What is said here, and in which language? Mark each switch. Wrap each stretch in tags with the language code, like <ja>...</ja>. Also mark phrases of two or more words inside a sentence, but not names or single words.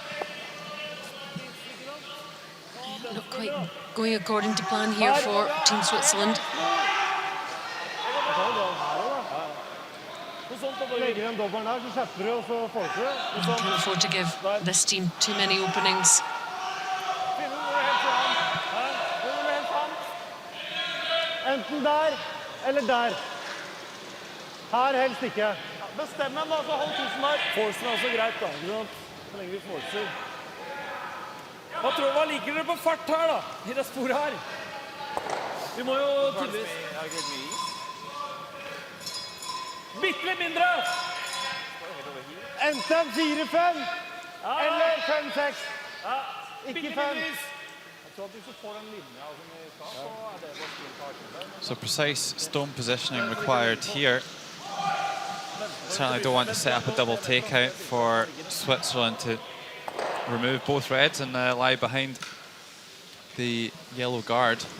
<en>Not quite going according to plan here for Team Switzerland. Can't afford to give this team too many openings.</en> <no>Enten der, eller der. Her helst ikke. Bestem en da, så hold tusen der. Forcer er også greit da, ikke sant? Så lenge vi forcer. Hva liker dere på fart her da, i det sporet her? Vi må jo tydeligvis... Bitte litt mindre! Enten 4-5, eller 5-6. Ikke 5.</no> <en>So precise stone positioning required here. Certainly don't want to set up a double takeout for Switzerland to remove both reds and lie behind the yellow guard.</en>